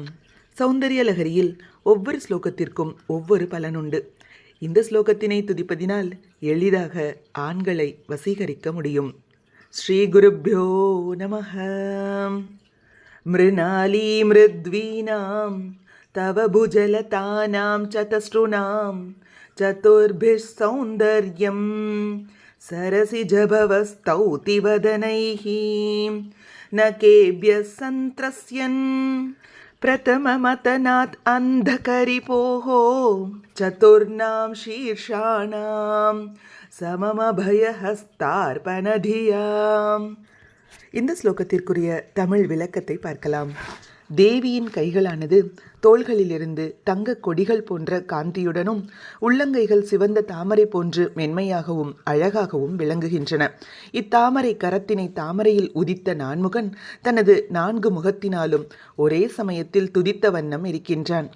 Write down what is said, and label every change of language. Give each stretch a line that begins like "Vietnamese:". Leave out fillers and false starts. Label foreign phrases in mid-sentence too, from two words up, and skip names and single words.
Tamil: சௌந்தரிய லகரியில் ஒவ்வொரு ஸ்லோகத்திற்கும் ஒவ்வொரு பலனுண்டு. இந்த ஸ்லோகத்தினை துதிப்பதினால் எளிதாக ஆண்களை வசீகரிக்க முடியும்.
Sanskrit: श्री गुरुभ्यो नमः. मृणाली मृद्वीनां तव भुजलतानां चतस्रुणां चतुर्भिः सौन्दर्यं सरसिजभवस्तौतिवदनैः नकेभ्यः सन्त्रस्यन् प्रथममतनात् अन्धकरिपोः चतुर्णां शीर्षाणां सममभयहस्तार्पणधियाम्.
Tamil: இந்த ஸ்லோகத்திற்குரிய தமிழ் விளக்கத்தை பார்க்கலாம். தேவியின் கைகளானது தோள்களிலிருந்து தங்க கொடிகள் போன்ற காந்தியுடனும் உள்ளங்கைகள் சிவந்த தாமரை போன்று மென்மையாகவும் அழகாகவும் விளங்குகின்றன. இத்தாமரை கரத்தினை தாமரையில் உதித்த நான்முகன் தனது 4 முகத்தினாலும் ஒரே சமயத்தில் துதித்த வண்ணம் இருக்கின்றான்.